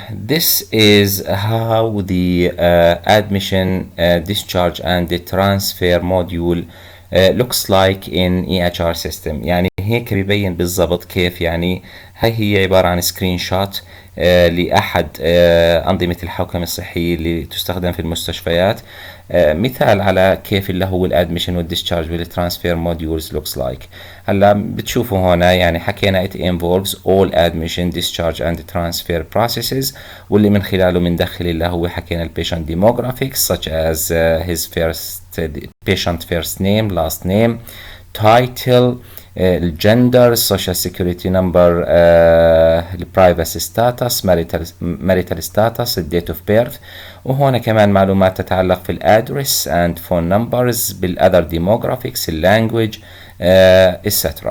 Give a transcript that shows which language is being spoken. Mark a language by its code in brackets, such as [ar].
[en] This is how the admission, discharge and the transfer module looks like in EHR system. [ar] يعني هيك بيبين بالضبط كيف، يعني هاي هي عبارة عن سكرين شوت لأحد أنظمة الحوكمة الصحية اللي تستخدم في المستشفيات، مثال على كيف اللي هو الادميشن والديscharge والترانسفير موديولز [en] looks like. [ar] هلا بتشوفوا هنا يعني حكينا [en] it involves all admission, discharge and transfer processes، [ar] واللي من خلاله بندخل اللي هو حكينا البيشنت [en] demographics such as his patient first name, last name, title, [ar] الجندر، السوشيال سيكوريتي نمبر، البرايفسي ستاتس، ماريتال ستاتس، الديت اوف بيرث. وهنا كمان معلومات تتعلق في الادرس اند فون نمبرز، بالاذر ديموغرافيكس، اللانجوج، etc.